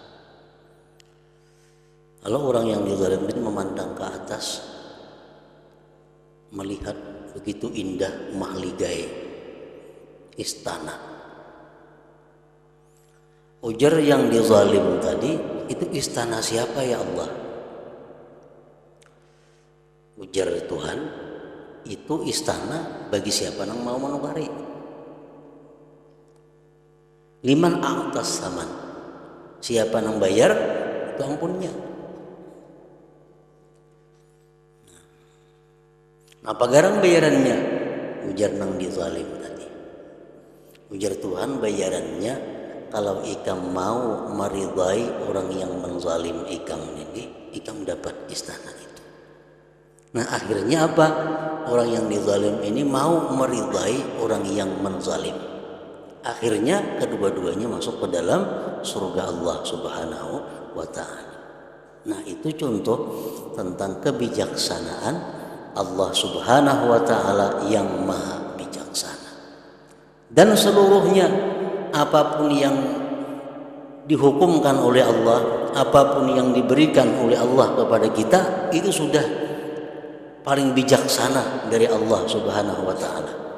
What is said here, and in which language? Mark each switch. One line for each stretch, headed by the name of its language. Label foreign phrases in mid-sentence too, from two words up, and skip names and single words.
Banjar: Kalau orang yang dizalim itu memandang ke atas, melihat begitu indah mahligai istana. Ujar yang dizalim tadi, itu istana siapa ya Allah? Ujar Tuhan, itu istana bagi siapa yang mau menukari.
Arabic: لمن أعطى ثمنا,
Banjar: siapa yang bayar itu ampunnya. Apa garang bayarannya? Ujar nang dizalim tadi. Ujar Tuhan, bayarannya kalau ikam mau meridai orang yang menzalim ikam ini, ikam dapat istana itu. Nah, akhirnya apa? Orang yang dizalim ini mau meridai orang yang menzalim. Akhirnya kedua-duanya masuk ke dalam surga Allah
Arabic: سبحانه وتعالى.
Banjar: Nah, itu contoh tentang kebijaksanaan Allah
Arabic: سبحانه وتعالى
Banjar: yang maha bijaksana. Dan seluruhnya apapun yang dihukumkan oleh Allah, apapun yang diberikan oleh Allah kepada kita, itu sudah paling bijaksana dari Allah
Arabic: سبحانه وتعالى.